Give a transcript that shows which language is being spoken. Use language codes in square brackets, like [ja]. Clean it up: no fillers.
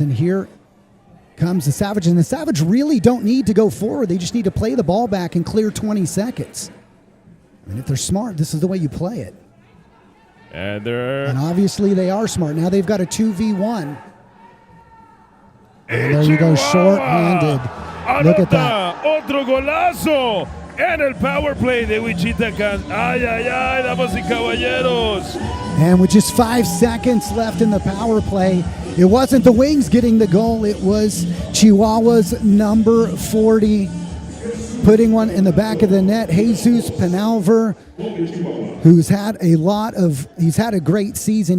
[en] And here comes the Savage. And the Savage really don't need to go forward. They just need to play the ball back and clear 20 seconds. And if they're smart, this is the way you play it. And obviously they are smart. Now they've got a 2v1. And there you go, short-handed. Look at that. [es] Otro golazo en el power play de Wichita. Ay, ay, ay, damas y caballeros. [en] And with just 5 seconds left in the power play, it wasn't the Wings getting the goal. It was Chihuahua's number 40 putting one in the back of the net. Jesus Penalver, who's had a great season.